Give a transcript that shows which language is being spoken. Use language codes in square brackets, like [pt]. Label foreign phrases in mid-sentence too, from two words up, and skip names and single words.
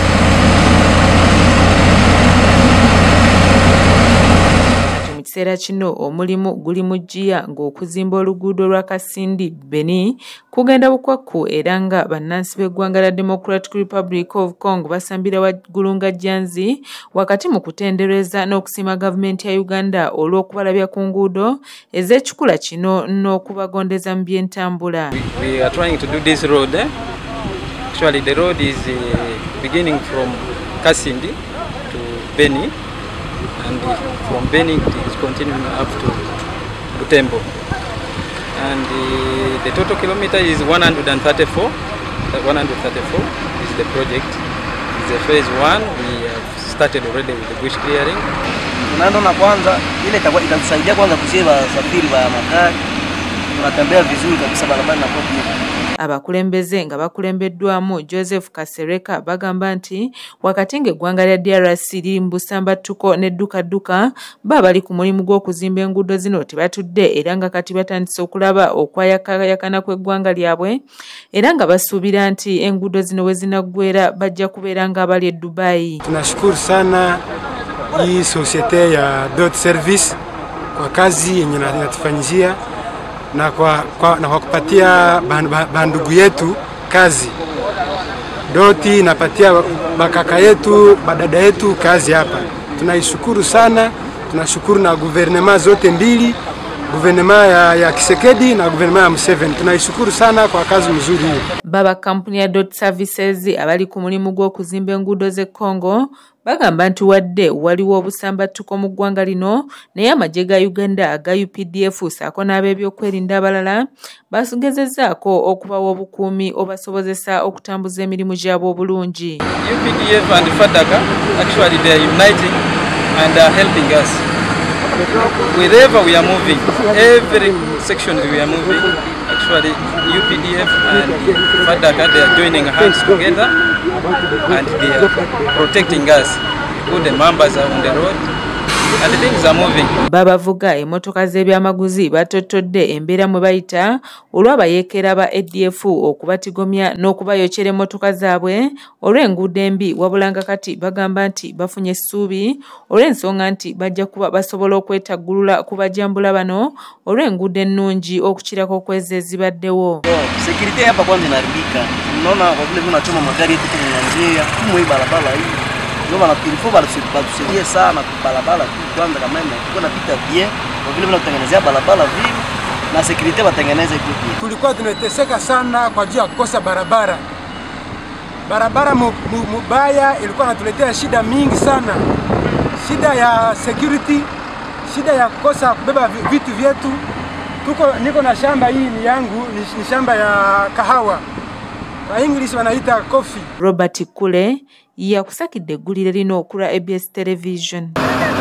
[lg] Mu kiseera kino omulimu guli mu jjiya ng'okuzimba oluguudo lwa Kasindi Beni kugenda bukwakku era nga bannansi b'eggwanga lya Democratic Republic of Congo basambira waggulu nga jjanzi wakati mu kutendereza n'okusiima gavumenti ya Uganda olw'okubalabya ku nguudo ez'ekikula kino n'okubagondeza mu by'entambula. [en] We are trying to do this road. Actually the road is beginning from Kasindi to Beni, and from Beni it is continuing up to Butembo. And the total kilometer is 134. 134 is the project. It's the phase 1. We have started already with the bush clearing. [sw] Tunaenda na kwanza ile itatusaidia kwanza kusiba safari ba magari. Tunatembea vizuri kabisa barabara na kwa [lg] abakulembeze nga bakulembeddwamu Joseph Kasereka bagamba nti wakati ng'eggwanga lya DRC liri mu busambattuko n'edduka bali ku mulimu gw'okuzimba enguudo zino tebatudde era nga kati batandise okulaba okwayakayakana kw'eggwanga lyabwe era nga basuubira nti enguudo zino we zinaggwera bajja kubeera ng'abali e Dubai. [sw] Tunashukuru sana hii societe ya Dot Service kwa kazi yenye inatufanyizia na kwa kupatia bandugu yetu kazi. Doti inapatia bakaka yetu, badada yetu kazi hapa. Tunaishukuru sana, tunashukuru na guvernema zote mbili, guvernema ya Kisekedi na guvernema ya Museveni. Tunaishukuru sana kwa kazi mzuri hiyo. [lg] Baba kampuni ya Dot Services abali ku mulimu gw'okuzimba enguudo z'e Congo bagamba nti wadde waliwo obusambattuko mu ggwanga lino naye amagye ga Uganda aga UPDF saako n'ab'ebyokwerinda abalala basugezezzaako okubawa obukuumi obasobozesa okutambuza emirimu gyabwe obulungi. [en] UPDF and FADACA actually they are uniting and are helping us. Wherever we are moving, every section we are moving, actually UPDF and FADACA, they are joining hands together and they are protecting us. All the members are on the road and things are moving. [lg] Babavuga emmotoka z'ebyamaguzi batottodde embeera mwe bayita olw'abayeekera ba ADF okubatigomya n'okubayokyera emmotoka zaabwe olw'enguudo embi wabulanga kati bagamba nti bafunye essuubi olw'ensonga nti bajja kuba basobola okwetaggulula ku bajambula bano olw'enguudo ennungi okukirako okweza ezibaddewo. [sw] Security hapa kwanza inaharibika. Unaona kwa vile tunachoma magari yetu kwenye njia kama hii barabara hii. Ndio wanapilifo batusaidie sana kwa barabara tu kwanza kama tuko napita bien kwa vile tunatengenezea barabara vile na security watengeneze kitu. Tulikuwa tunateseka sana kwa ajili ya kukosa barabara. Barabara mubaya ilikuwa inatuletea shida mingi sana. Shida ya security, shida ya kukosa kubeba vitu vyetu. Niko na shamba hii ni yangu, ni shamba ya kahawa. Kwa English wanaita coffee. [lg] Robert Kule yakusakidde eggulire lino okula ABS Television.